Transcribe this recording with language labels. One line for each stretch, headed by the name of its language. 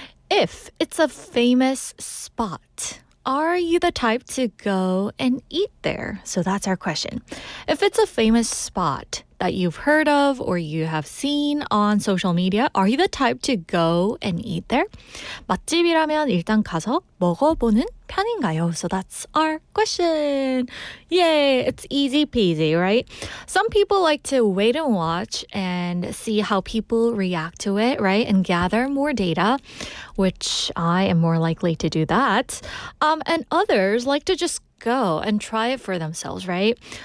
English: If it's a famous spot, are you the type to go and eat there? So that's our question. If it's a famous spot that you've heard of or you have seen on social media, are you the type to go and eat there?
Korean: 맛집이라면 일단 가서 먹어보는 편인가요?
English: So that's our question. Yay, it's easy peasy, right? Some people like to wait and watch and see how people react to it, right? And gather more data, which I am more likely to do that. And others like to just go and try it for themselves, right?